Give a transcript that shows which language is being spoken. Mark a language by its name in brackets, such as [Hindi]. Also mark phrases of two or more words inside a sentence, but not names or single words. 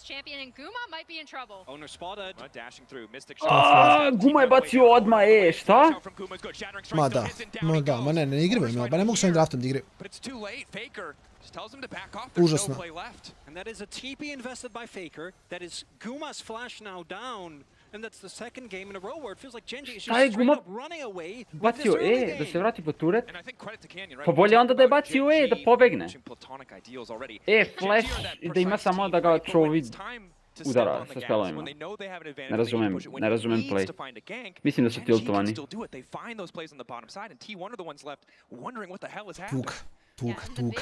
[Serbian] Guma je bacio odmah, šta? Ma ne igraju, ba ne mogu s ovim draftom da igraju. Užasno. [English] And that's the second game in a row where it feels like Genji is [Serbian] Šta je [English] just straight [Serbian] Guma [English] up running away with this [Serbian] bacio [English] early [Serbian] da [English] game. [Serbian] se vrati po turet? Pa bolje onda da je bacio da pobegne. Flash i da ima samo da ga Chovy udara sa spelovima. Ne razumem play. Mislim da su tiltovani. Tuga.